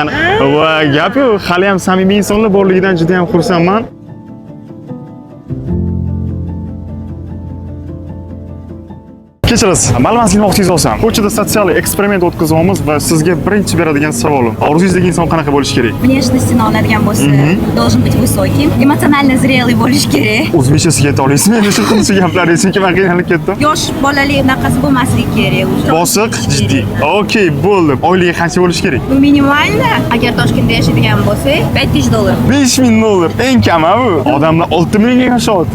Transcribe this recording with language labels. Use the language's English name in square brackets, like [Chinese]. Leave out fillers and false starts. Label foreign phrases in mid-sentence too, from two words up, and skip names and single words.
[Uzbek] Va gap yo'q, hali ham samimiy insonlar borligidan juda ham xursandman. Kechirasiz. Ma'lumotga vaqtingiz olsam, ko'chada sotsial eksperiment o'tkazyapmiz va sizga birinchi beradigan savolim, orzuyingizdagi inson qanaqa bo'lishi kerak? Внешностью oladigan bo'lsa, [Russian] должен быть высоким, эмоционально зрелый [Uzbek] bo'lishi kerak. O'zbekchasiga ayta olasizmi? Endi shu qilishga gaplar chunki men qiynalib ketdim. Yosh bolali unaqasi bo'lmasligi kerak уже. Bosiq, jiddiy. Okey, bo'ldi. Oyligi qancha bo'lishi kerak? Bu minimalni, agar Toshkentda yashaydigan bo'lsak, $5000. $5000. Eng kami bu. Odamlar 6 millionga yashayapti.